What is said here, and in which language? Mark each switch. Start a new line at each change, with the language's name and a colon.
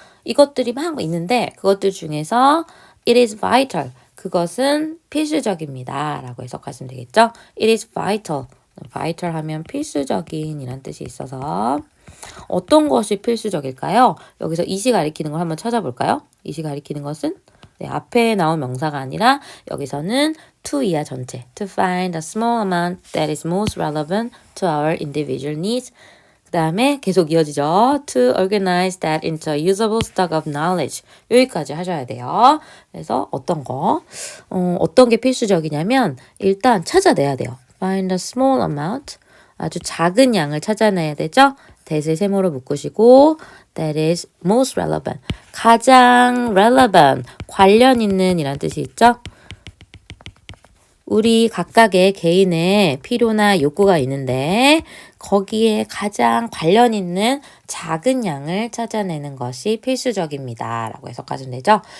Korean: 이것들이 막 있는데 그것들 중에서
English: it is vital.
Korean: 그것은 필수적입니다. 라고 해석하시면 되겠죠.
English: it is vital.
Korean: vital 하면 필수적인 이란 뜻이 있어서 어떤 것이 필수적일까요? 여기서 이시 가리키는 걸 한번 찾아볼까요? 이시 가리키는 것은 앞에 나온 명사가 아니라 여기서는 to 이하 전체
English: to find a small amount that is most relevant to our individual needs
Korean: 다음에 계속 이어지죠.
English: To organize that into a usable stock of knowledge.
Korean: 여기까지 하셔야 돼요. 그래서 어떤 게 필수적이냐면 일단 찾아내야 돼요.
English: Find a small amount.
Korean: 아주 작은 양을 찾아내야 되죠.
English: that을
Korean: 세모로 묶으시고
English: that is most relevant.
Korean: 가장 relevant, 관련 있는 이란 뜻이 있죠. 우리 각각의 개인의 필요나 욕구가 있는데 거기에 가장 관련 있는 작은 양을 찾아내는 것이 필수적입니다. 라고 해석하시면 되죠.